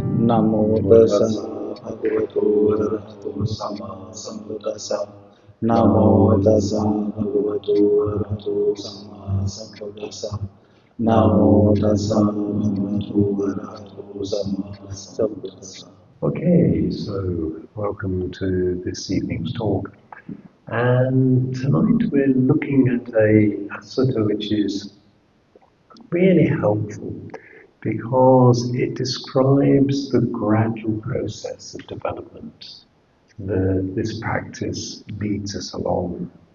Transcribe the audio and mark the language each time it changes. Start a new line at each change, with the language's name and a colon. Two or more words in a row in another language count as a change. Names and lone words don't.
Pali: Namo tassa bhagavato arahato sama sambuddhassa. Namo tassa bhagavato arahato sama sambuddhassa. Namo tassa bhagavato arahato sama sambuddhassa.
English: Okay, so welcome to this evening's talk. And tonight we're looking at a sutta which is really helpful because it describes the gradual process of development that this practice leads us along.